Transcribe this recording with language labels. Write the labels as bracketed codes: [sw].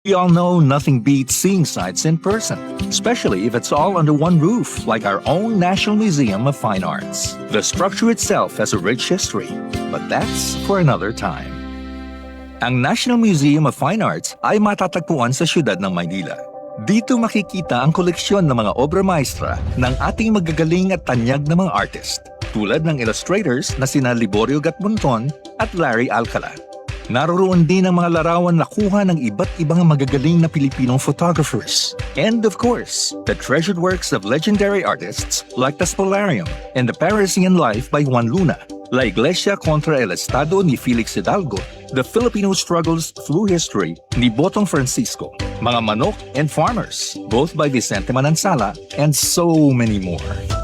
[en] We all know nothing beats seeing sights in person, especially if it's all under one roof, like our own National Museum of Fine Arts. The structure itself has a rich history, but that's for another time. [tl] Ang National Museum of Fine Arts ay matatagpuan sa siyudad ng Maynila. Dito makikita ang koleksyon ng mga obra maestra ng ating magagaling at tanyag na mga artist, tulad ng illustrators na sina Liborio Gatmonton at Larry Alcala. Naroroon din ang mga larawan na kuha ng iba't ibang magagaling na Pilipinong photographers. [en] And of course, the treasured works of legendary artists like the Spolarium and the Parisian Life by Juan Luna, La Iglesia contra el Estado ni Felix Hidalgo, The Filipino Struggles Through History ni Botong Francisco, Mga Manok and Farmers, both by Vicente Manansala, and so many more.